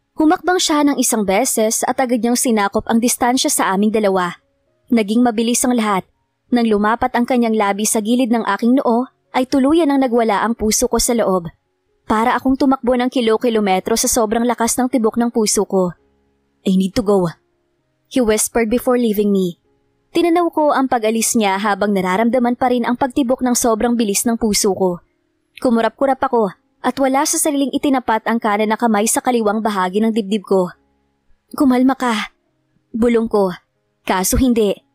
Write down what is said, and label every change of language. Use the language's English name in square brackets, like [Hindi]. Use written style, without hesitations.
[Filipino] Humakbang siya ng isang beses at agad niyang sinakop ang distansya sa aming dalawa. Naging mabilis ang lahat. Nang lumapat ang kanyang labi sa gilid ng aking noo, ay tuluyan ang nagwala ang puso ko sa loob. Para akong tumakbo ng kilo-kilometro sa sobrang lakas ng tibok ng puso ko. [English] I need to go. He whispered before leaving me. [Filipino] Tinanaw ko ang pag-alis niya habang nararamdaman pa rin ang pagtibok ng sobrang bilis ng puso ko. Kumurap-kurap ako at wala sa sariling itinapat ang kanan na kamay sa kaliwang bahagi ng dibdib ko. Kumalma ka. Bulong ko. Kaso hindi.